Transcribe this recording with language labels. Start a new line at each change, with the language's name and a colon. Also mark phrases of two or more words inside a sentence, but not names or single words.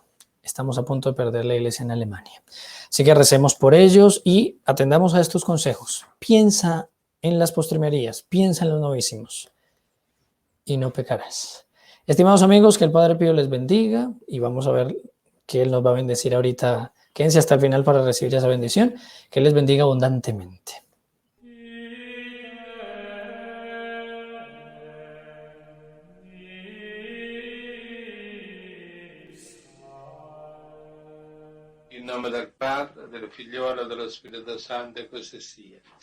Spanish: Estamos a punto de perder la iglesia en Alemania. Así que recemos por ellos y atendamos a estos consejos. Piensa en las postrimerías, piensa en los novísimos y no pecarás. Estimados amigos, que el Padre Pío les bendiga, y vamos a ver que Él nos va a bendecir ahorita. Quédense hasta el final para recibir esa bendición. Que Él les bendiga abundantemente.
Italian: In nome del Padre, del Figliolo e dello Spirito Santo, così sia.